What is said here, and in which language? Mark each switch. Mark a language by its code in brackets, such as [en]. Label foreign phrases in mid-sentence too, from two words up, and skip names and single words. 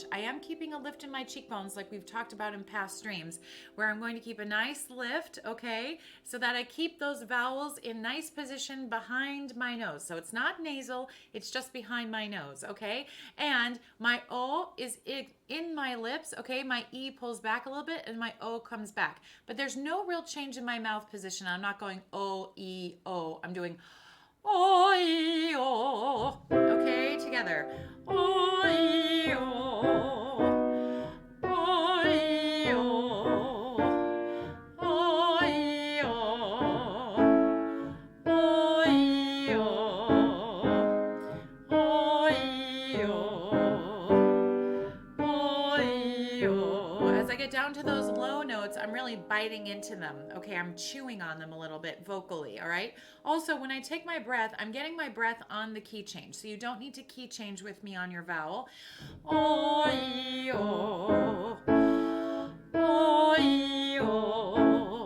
[en] I am keeping a lift in my cheekbones like we've talked about in past streams, where I'm going to keep a nice lift, okay, so that I keep those vowels in nice position behind my nose. So it's not nasal, it's just behind my nose, okay? And my O is in my lips, okay? My E pulls back a little bit and my O comes back. But there's no real change in my mouth position. I'm not going O, E, O. I'm doing O, E, O. Okay, together. O, E, O. O, E, O. O, E, O. O, E, O. O, E, O. As I get down to those low notes, I'm really biting into them. Okay, I'm chewing on them a little bit vocally, all right? Also, when I take my breath, I'm getting my breath on the key change. So you don't need to key change with me on your vowel. O, E, O. O, E, O.